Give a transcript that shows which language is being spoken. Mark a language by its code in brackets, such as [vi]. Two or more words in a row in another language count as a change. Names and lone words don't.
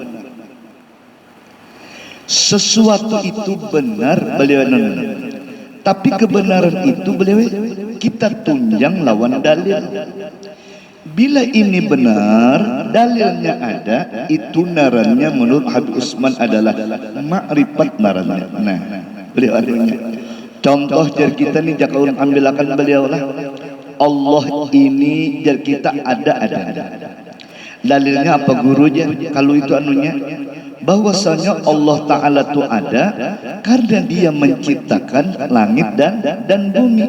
[id] Sesuatu itu benar beliau tapi kebenaran itu beliau kita tunjang lawan dalil. Bila ini benar, dalilnya ada, itu narannya menurut Habib Usman adalah ma'rifat narannya. [bjn] Nah, beliau artinya contoh jar kita nih jaka orang ambilakan beliau lah. Allah ini jar kita ada. [id] Dalilnya apa gurunya? Kalau itu anunya bahwasanya Allah Ta'ala itu ada karena dia menciptakan langit dan bumi.